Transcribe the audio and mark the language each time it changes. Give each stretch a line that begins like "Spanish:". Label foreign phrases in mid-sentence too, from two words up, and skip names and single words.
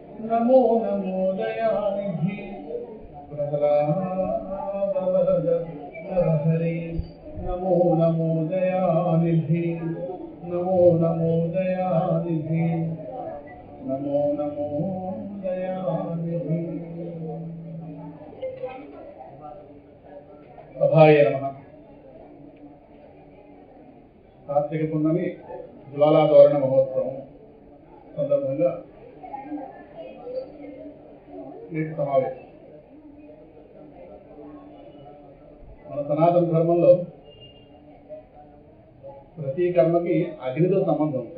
Sanskrit: नमो नमो दयानिधि प्रहलादवरदहरे नमो नमो दयानिधि नमो नमो दयानिधि नमो नमो दयानिधि सभाय नमः।
Telugu: కార్తీక పున్నమి జ్వాలాతోరణ మహోత్సవం సందర్భంగా నేటి సమావేశం. మన సనాతన ధర్మంలో ప్రతి కర్మకి అగ్నితో సంబంధం ఉంది.